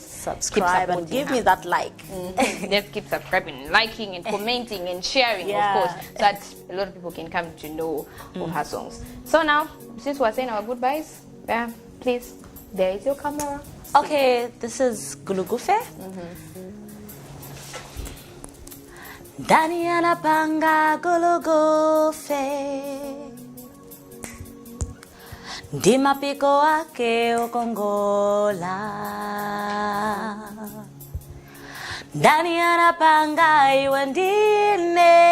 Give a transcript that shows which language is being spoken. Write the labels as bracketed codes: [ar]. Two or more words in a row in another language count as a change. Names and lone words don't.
[en] subscribe and give me that like. Let's keep subscribing, liking, and commenting and sharing, of course, so that a lot of people can come to know of her songs. So now, since we're saying our goodbyes, please, there is your camera. Okay, this is Gulugufe. [ny] Ndani anapanga Gulugufe, ndi mapiko wake ukongola. Ndani anapanga iwe ndine,